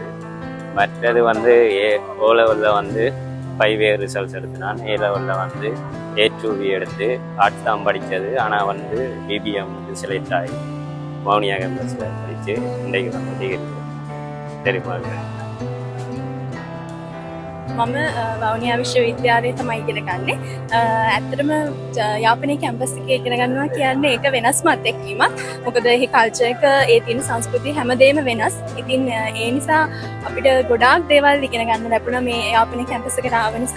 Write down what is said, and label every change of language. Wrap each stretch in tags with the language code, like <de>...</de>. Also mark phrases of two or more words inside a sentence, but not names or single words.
<ta>மற்றது வந்து ஓ லெவலில் வந்து 5</ta> <en>year results</en> <ta>எடுத்து நான் A லெவலில் வந்து A2V எடுத்து ஆர்ட்ஸ் தான் படித்தது. ஆனால் வந்து பிபிஎம் செலக்ட் ஆகி வவுனியா கேம்பஸில் படித்து இன்றைக்கு வந்து டிகிரி தெரியுமா.</ta> <si>මම වවුනියා විශ්වවිද්‍යාලයේ තමයි ඉගෙන ගන්නෙ. ඇත්තටම යාපනයේ කැම්පස් එකේ ඉගෙන ගන්නවා කියන්නේ ඒක වෙනස්ම අත්දැකීමක්. මොකද එහි කල්චර් එක, ඒ තියෙන සංස්කෘතිය හැමදේම වෙනස්. ඉතින් ඒ නිසා අපිට ගොඩාක් දේවල් ඉගෙන ගන්න ලැබුණා මේ යාපනයේ කැම්පස් එකට ආව නිසා.</si>